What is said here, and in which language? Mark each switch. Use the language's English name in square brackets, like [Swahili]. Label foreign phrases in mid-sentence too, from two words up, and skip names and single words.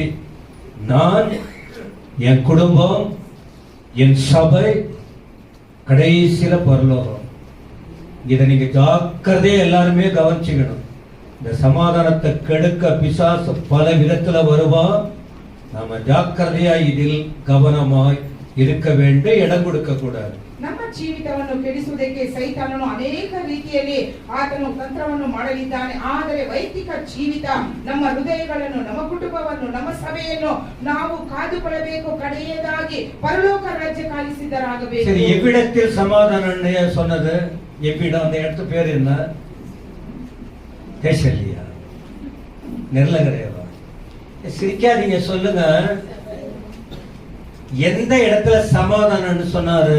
[Tamil] நான், என் குடும்பம், என் சபை, கடைசியில பரலோகம். இதை நீங்க ஜாக்கிரதையா எல்லாருமே கவனிச்சுக்கணும். இந்த சமாதானத்தை கெடுக்க பிசாசு பல விதத்துல வருவான். நாம ஜாக்கிரதையா இதில் கவனமாய் இருக்க வேண்டும். இடம் கொடுக்க கூடாது. [Kannada] ನಮ್ಮ ಜೀವಿತವನ್ನು ಕೆಡಿಸುವುದಕ್ಕೆ ಸೈತಾನನು ಅನೇಕ ರೀತಿಯಲ್ಲಿ ಆತನು ತಂತ್ರವನ್ನು ಮಾಡಲಿದ್ದಾನೆ. ಆದರೆ ವೈಯಕ್ತಿಕ ಜೀವಿತ, ನಮ್ಮ ಹೃದಯಗಳನ್ನು, ನಮ್ಮ ಕುಟುಂಬವನ್ನು, ನಮ್ಮ ಸಭೆಯನ್ನು ನಾವು ಕಾದುಕೊಳ್ಳಬೇಕು. ಕಡೆಯದಾಗಿ ಪರಲೋಕ ರಾಜ್ಯ ಕಾಲಿಸಿದರಾಗಬೇಕು. [Tamil] சரி, எவ்விடத்தில் சமாதானம் சொன்னது? எவ்விடம்? அந்த இடத்து பேர் என்ன? தேசலியா? நெர்லகரேவா? சிரிக்காதீங்க, சொல்லுங்க. எந்த இடத்துல சமாதானம்னு சொன்னாரு?